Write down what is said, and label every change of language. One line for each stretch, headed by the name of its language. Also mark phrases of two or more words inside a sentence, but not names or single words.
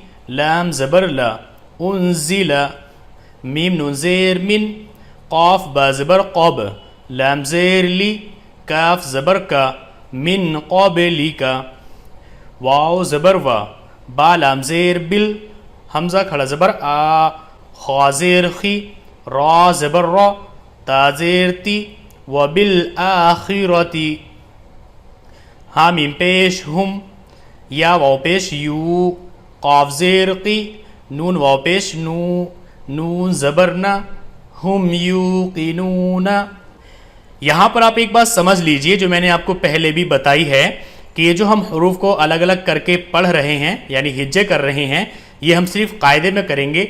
Urdu: لام زبر لا انزل میم نون زیر من قاف با زبر قب لام زیر لی کاف زبر کا من قبلی کا واو زبر وا با لام زیر بل حمزہ کھڑا زبر آ خا زیر خی را زبر را تا زیر تی و بالآخرتی ہا میم پیش ہم یا واو پیش یو قاف زیر قی نون واو پیش نو نون زبر نا ہم یوقنون. یہاں پر آپ ایک بات سمجھ لیجئے جو میں نے آپ کو پہلے بھی بتائی ہے کہ یہ جو ہم حروف کو الگ الگ کر کے پڑھ رہے ہیں یعنی ہجے کر رہے ہیں یہ ہم صرف قاعدے میں کریں گے.